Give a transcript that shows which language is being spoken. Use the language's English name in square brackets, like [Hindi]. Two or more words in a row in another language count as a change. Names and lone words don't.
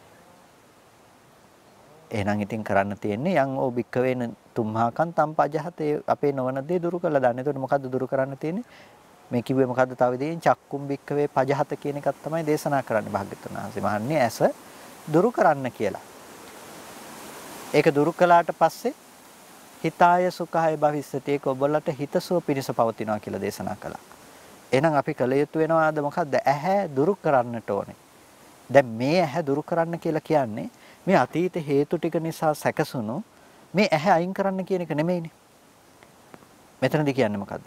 [Sinhala] එහෙනම් ඉතින් කරන්න තියෙන්නේ [Pali] යං ඕ භික්කවේන තුම්හාකන් තම්පජහතේ [Sinhala] අපේ නොවන දේ දුරු කළා දාන්න. එතකොට මොකද්ද දුරු කරන්න තියෙන්නේ? මේ කිව්වේ මොකද්ද තව දෙයින් [Pali] චක්කුම් භික්කවේ පජහත [Sinhala] කියන එකක් තමයි දේශනා කරන්නේ භාග්‍යවතුන් වහන්සේ. මහන්නේ ඇස දුරු කරන්න කියලා. ඒක දුරු කළාට පස්සේ [Pali] හිතාය සුඛාය භවිස්සති [Sinhala] ඒක ඔබලට හිතසුව පිණිස පවතිනවා කියලා දේශනා කළා. එහෙනම් අපි කල යුතු වෙනවාද මොකද්ද? ඇහැ දුරු කරන්නට ඕනේ. දැන් මේ ඇහැ දුරු කරන්න කියලා කියන්නේ මේ අතීත හේතු ටික නිසා සැකසුණු මේ ඇහැ අයින් කරන්න කියන එක නෙමෙයිනේ. මෙතනදී කියන්නේ මොකද්ද?